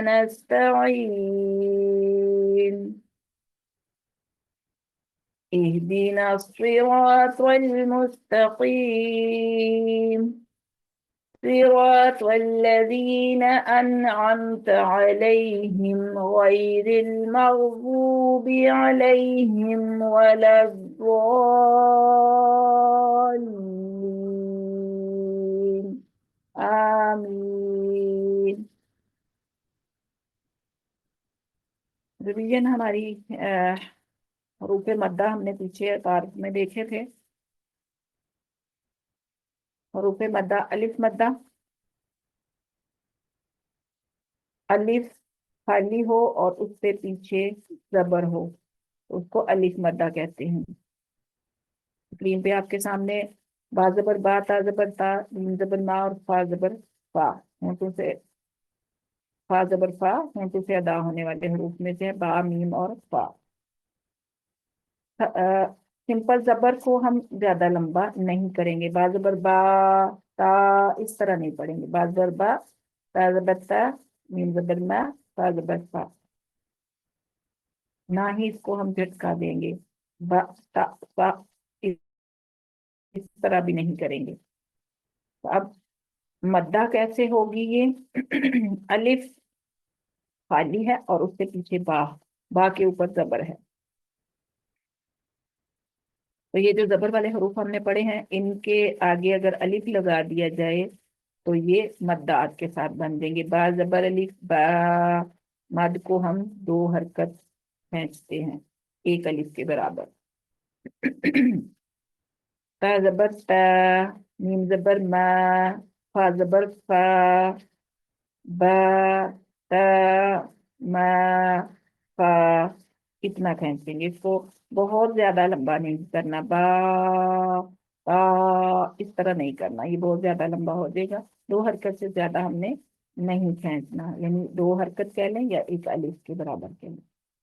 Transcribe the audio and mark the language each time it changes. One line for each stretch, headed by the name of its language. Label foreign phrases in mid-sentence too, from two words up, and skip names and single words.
Arabic: نستعين اهدنا الصراط المستقيم صراط الذين أنعمت عليهم غير المغضوب عليهم ولا الضالين. آمین.
Hindi: रिवीजन हमारी हरूफ मद्दा हमने पीछे तारीफ में देखे थे। हरूफ मद्दा, अलिफ मद्दा, अलिफ खाली हो और उससे पीछे जबर हो तो उसको अलिफ मद्दा कहते हैं। स्क्रीन पे आपके सामने बा जबर बा, ता जबर ता, मीम जबर मा और फा जबर फा, होंठों से फा जबर फा होंठों से अदा होने वाले हरूफ में से है बा, मीम और फा। सिंपल जबर को हम ज्यादा लंबा नहीं करेंगे, बा जबर बा, ता इस तरह नहीं पढ़ेंगे, बा जबर बा, ता जबर ता, मीम जबर मा, फा जबर फा। ना ही इसको हम झटका देंगे, बा ता फा, इस तरह भी नहीं करेंगे। तो अब मद्दा कैसे होगी ये अलिफ खाली है और उसके पीछे बा, बा के ऊपर जबर है। तो ये जो जबर वाले हरूफ हमने पढ़े हैं इनके आगे अगर अलिफ लगा दिया जाए तो ये मद्दात के साथ बन जाएंगे। बा जबर अलिफ बा, मद को हम 2 हरकत खींचते हैं एक अलिफ के बराबर। ता जबर ता, मीम जबर मा, फा जबर फा, बा ता मा फा, इतना खींचेंगे इसको, बहुत ज्यादा लंबा नहीं करना, बा इस तरह नहीं करना, ये बहुत ज्यादा लंबा हो जाएगा। 2 हरकत से ज्यादा हमने नहीं खींचना, यानी 2 हरकत कह लें या एक अलिफ के बराबर कह लें।